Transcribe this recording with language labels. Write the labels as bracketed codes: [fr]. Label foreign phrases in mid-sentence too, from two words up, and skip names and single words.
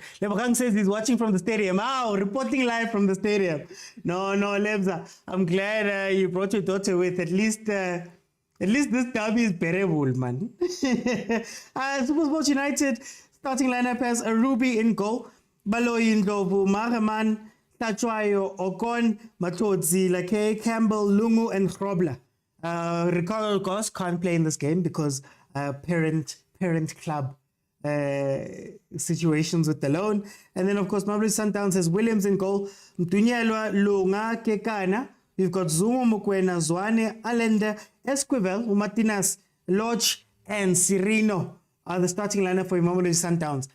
[en] Lebakang says he's watching from the stadium. Reporting live from the stadium. No, Lebza, I'm glad you brought your daughter with. At least this derby is bearable, man. Supersport United starting lineup has a Ruby in goal, Baloyi Ndlovu, Mareman, Tshwane, Okon, Matodzi, Lake, Campbell, Lungu, and Grobler. Ricardo Goss can't play in this game because parent club situations with the loan. And then, of course, Mamelodi Sundowns has Williams in goal, Mtunyelwa, Lunga, Kekana. We've got Zumo, Mukwena, Tshwane, Allende, Esquivel, Martinez, Lodge, and Cirino are the starting lineup for Mamelodi Sundowns.